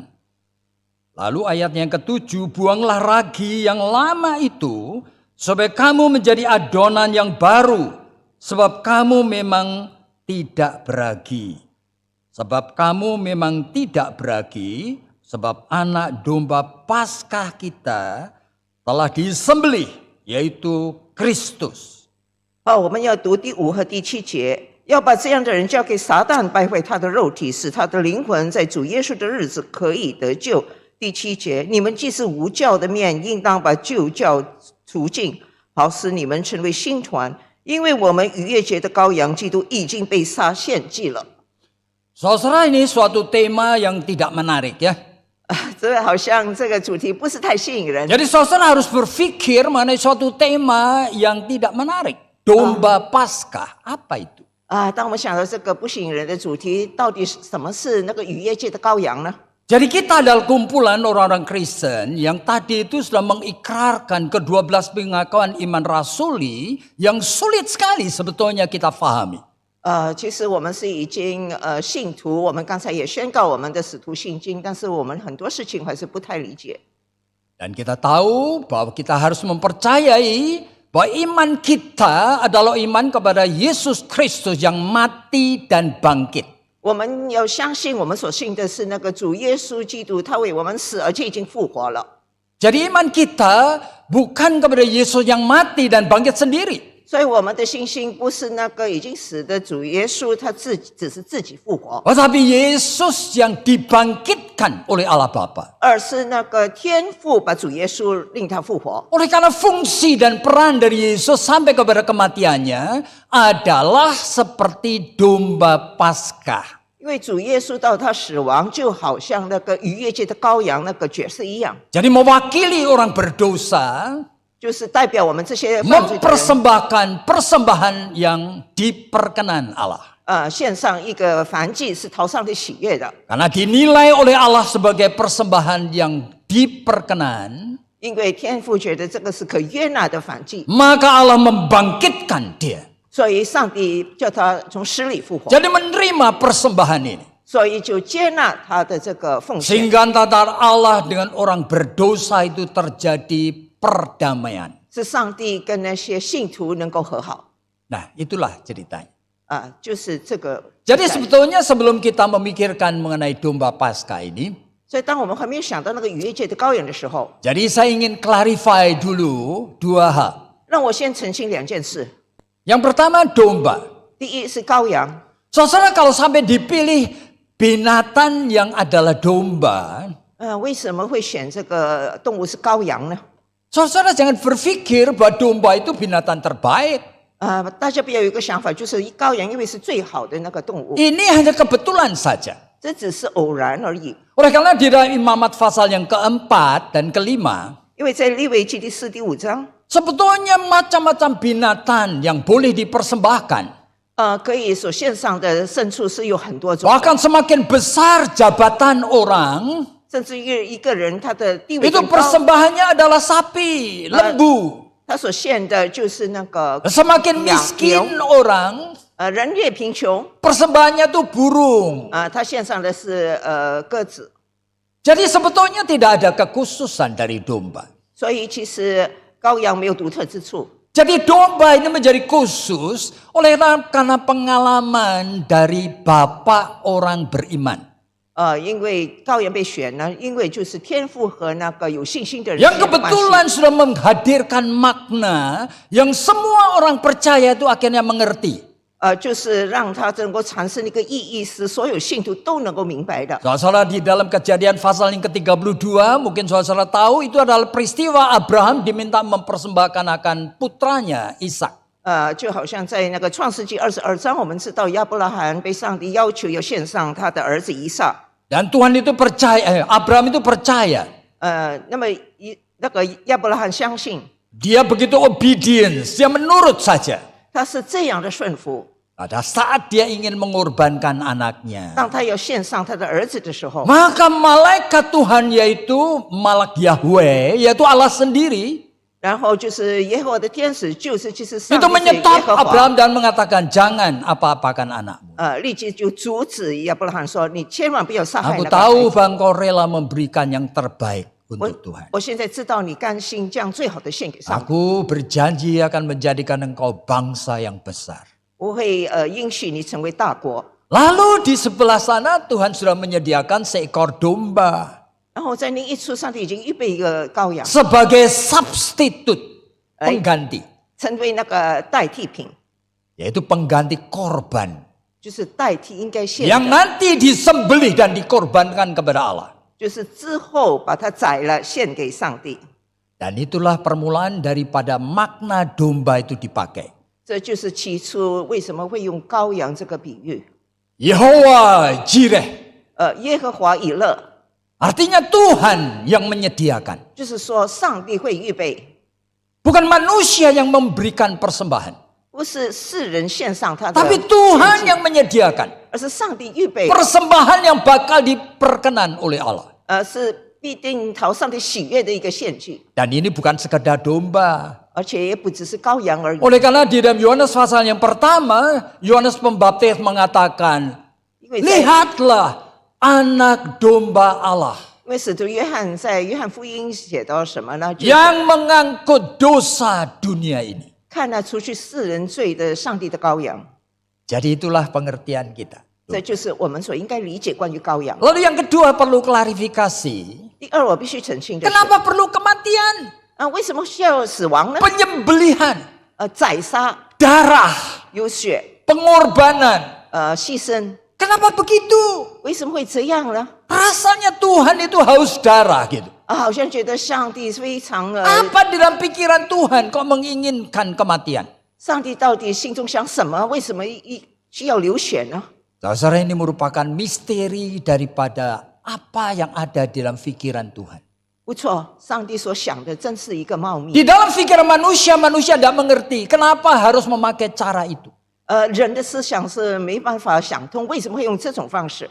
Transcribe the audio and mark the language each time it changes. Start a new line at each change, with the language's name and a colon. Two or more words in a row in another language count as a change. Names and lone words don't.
Indonesian: Lalu ayat yang ketujuh, buanglah ragi yang lama itu supaya kamu menjadi adonan yang baru, sebab kamu memang tidak beragi. Sebab kamu memang tidak beragi, sebab anak domba Paskah kita telah disembelih, yaitu Kristus.
Chinese: 好，我们要读第5和第7节，要把这样的人交给撒旦，败坏他的肉体，使他的灵魂在主耶稣的日子可以得救。第7节，你们既是无教的面，应当把旧教除尽，好使你们成为新团，因为我们逾越节的羔羊基督已经被杀献祭了。
Indonesian: Saudara, ini suatu tema yang tidak menarik ya.
Chinese: 这好像这个主题不是太吸引人。
Indonesian: Jadi saudara harus berpikir mengenai suatu tema yang tidak menarik. Domba Paskah, apa itu?
Chinese: 当我们想到这个不吸引人的主题，到底什么是那个逾越节的羔羊呢？
Indonesian: Jadi kita adalah kumpulan orang-orang Kristen yang tadi itu sudah mengikrarkan ke-12 pengakuan iman rasuli yang sulit sekali sebetulnya kita fahami.
Chinese: 其实我们是已经信徒，我们刚才也宣告我们的使徒信经，但是我们很多事情还是不太理解。
Indonesian: Dan kita tahu bahwa kita harus mempercayai bahwa iman kita adalah iman kepada Yesus Kristus yang mati dan bangkit.
Chinese: 我们要相信我们所信的是那个主耶稣基督，他为我们死，而且已经复活了。
Indonesian: Jadi iman kita bukan kepada Yesus yang mati dan bangkit sendiri.
Chinese: 所以我们的信心不是那个已经死的主耶稣，他只是自己复活，
Indonesian: Tetapi Yesus yang dibangkitkan oleh Allah Bapa.
Chinese: 而是那个天父把主耶稣令他复活。
Indonesian: Oleh karena fungsi dan peran dari Yesus sampai kepada kematiannya adalah seperti domba Paskah.
Chinese: 因为主耶稣到他死亡，就好像那个逾越节的羔羊那个角色一样，
Indonesian: Jadi mewakili orang berdosa
Chinese: 就是代表我们这些犯罪的人，
Indonesian: mempersembahkan persembahan yang diperkenan Allah.
Chinese: 献上一个燔祭是讨上帝喜悦的，
Indonesian: Karena dinilai oleh Allah sebagai persembahan yang diperkenan,
Chinese: 因为天父觉得这个是可悦纳的燔祭，
Indonesian: maka Allah membangkitkan dia.
Chinese: 所以上帝叫他从死里复活，
Indonesian: Jadi menerima persembahan ini.
Chinese: 所以就接纳他的这个奉献，
Indonesian: Sehingga antara Allah dengan orang berdosa itu terjadi perdamaian.
Chinese: 是上帝跟那些信徒能够和好。
Indonesian: Nah, itulah ceritanya.
Chinese: 就是这个。
Indonesian: Jadi sebetulnya sebelum kita memikirkan mengenai domba Paskah ini,
Chinese: 所以当我们还没有想到那个逾越节的羔羊的时候，
Indonesian: jadi saya ingin clarify dulu dua hal.
Chinese: 让我先澄清2件事。
Indonesian: Yang pertama domba.
Chinese: 第一是羔羊，
Indonesian: Saudara kalau sampai dipilih binatang yang adalah domba,
Chinese: 为什么会选这个动物是羔羊呢？
Indonesian: saudara jangan berpikir bahwa domba itu binatang terbaik.
Chinese: 大家不要有一个想法，就是羔羊因为是最好的那个动物，
Indonesian: Ini hanya kebetulan saja.
Chinese: 这只是偶然而已。
Indonesian: Oleh karena di dalam Imamat pasal yang keempat dan kelima,
Chinese: 因为在利未记第4、第5章，
Indonesian: sebetulnya macam-macam binatang yang boleh dipersembahkan.
Chinese: 可以所献上的牲畜是有很多种，
Indonesian: Bahkan semakin besar jabatan orang,
Chinese: 甚至一个人他的地位
Indonesian: itu
Chinese: 更高，
Indonesian: persembahannya adalah sapi, lembu.
Chinese: 他所献的就是那个
Indonesian: Semakin miskin orang,
Chinese: 人越贫穷，
Indonesian: persembahannya itu burung.
Chinese: 他献上的是鸽子，
Indonesian: Jadi sebetulnya tidak ada kekhususan dari domba.
Chinese: 所以其实羔羊没有独特之处。
Indonesian: Jadi domba ini menjadi khusus karena pengalaman dari bapak orang beriman.
Chinese: 因为羔羊被选呢，因为就是天父和那个有信心的人
Indonesian: Yang
Chinese: 之间的关系
Indonesian: kebetulan sudah menghadirkan makna yang semua orang percaya itu akhirnya mengerti.
Chinese: 就是让他能够产生一个意义，是所有信徒都能够明白的。
Indonesian: Saudara di dalam Kejadian pasal yang ke-32, mungkin saudara tahu itu adalah peristiwa Abraham diminta mempersembahkan akan putranya Ishak.
Chinese: 就好像在那个创世纪22章，我们知道亚伯拉罕被上帝要求要献上他的儿子以撒。
Indonesian: Dan Tuhan itu percaya, Abraham itu percaya.
Chinese: 那么那个亚伯拉罕相信，
Indonesian: Dia begitu obedience, dia menurut saja.
Chinese: 他是这样的顺服。
Indonesian: Pada saat dia ingin mengorbankan anaknya,
Chinese: 当他要献上他的儿子的时候，
Indonesian: maka malaikat Tuhan yaitu malak Yahweh, yaitu Allah sendiri,
Chinese: 然后就是耶和华的天使，就是上
Indonesian: itu
Chinese: 帝是耶
Indonesian: menyetop
Chinese: 和华，
Indonesian: Abraham dan mengatakan jangan apa-apakan anakmu.
Chinese: 立即就阻止亚伯拉罕说：“你千万不要杀害
Indonesian: Aku
Chinese: 那个孩
Indonesian: tahu
Chinese: 子。
Indonesian: bahwa engkau rela memberikan yang terbaik untuk Tuhan.
Chinese: 我现在知道你甘心将最好的献给上帝，
Indonesian: Aku berjanji akan menjadikan engkau bangsa yang besar.
Chinese: 我会应许你成为大国。
Indonesian: Lalu di sebelah sana Tuhan sudah menyediakan seekor domba
Chinese: 然后在那一处，上帝已经预备一个羔羊，
Indonesian: sebagai substitute, pengganti,
Chinese: 成为那个代替品，
Indonesian: yaitu pengganti korban
Chinese: 就是代替应该献
Indonesian: yang
Chinese: 的，
Indonesian: nanti disembelih dan dikorbankan kepada Allah.
Chinese: 就是之后把它宰了献给上帝。
Indonesian: Dan itulah permulaan daripada makna domba itu dipakai.
Chinese: 这就是起初为什么会用羔羊这个比喻。
Indonesian: Yehovah Jireh,
Chinese: 耶和华以勒，
Indonesian: artinya Tuhan yang menyediakan.
Chinese: 就是说上帝会预备，
Indonesian: Bukan manusia yang memberikan persembahan.
Chinese: 不是世人献上他的
Indonesian: Tapi
Chinese: 献
Indonesian: Tuhan
Chinese: 祭，
Indonesian: yang menyediakan
Chinese: 而是上帝预备，
Indonesian: persembahan yang bakal diperkenan oleh Allah.
Chinese: 是必定讨上帝喜悦的一个献祭，
Indonesian: Dan ini bukan sekedar domba.
Chinese: 而且也不只是羔羊而已。
Indonesian: Oleh karena di dalam Yohanes pasal yang pertama, Yohanes Pembaptis mengatakan,
Chinese: 因为在
Indonesian: lihatlah anak domba Allah
Chinese: 因为使徒约翰在约翰福音写到什么呢？就是
Indonesian: yang mengangkut dosa dunia ini.
Chinese: 看那除去世人罪的上帝的羔羊，
Indonesian: Jadi itulah pengertian kita.
Chinese: 这就是我们所应该理解关于羔羊。
Indonesian: Lalu yang kedua perlu klarifikasi.
Chinese: 第二，我必须澄清的是，
Indonesian: Kenapa perlu kematian?
Chinese: 为什么需要死亡呢？
Indonesian: Penyembelihan,
Chinese: 宰杀
Indonesian: darah,
Chinese: 有血，
Indonesian: pengorbanan.
Chinese: 牺牲，
Indonesian: Kenapa begitu?
Chinese: 为什么会这样呢？
Indonesian: Rasanya Tuhan itu haus darah gitu.
Chinese: 好像觉得上帝非常
Indonesian: Apa di dalam pikiran Tuhan kok menginginkan kematian?
Chinese: 上帝到底心中想什么？为什么需要流血呢？
Indonesian: Saudara, ini merupakan misteri daripada apa yang ada di dalam pikiran Tuhan.
Chinese: 不错，上帝所想的真是一个茂密。
Indonesian: Di dalam pikiran manusia tidak mengerti kenapa harus memakai cara itu.
Chinese: 人的思想是没办法想通，为什么会用这种方式？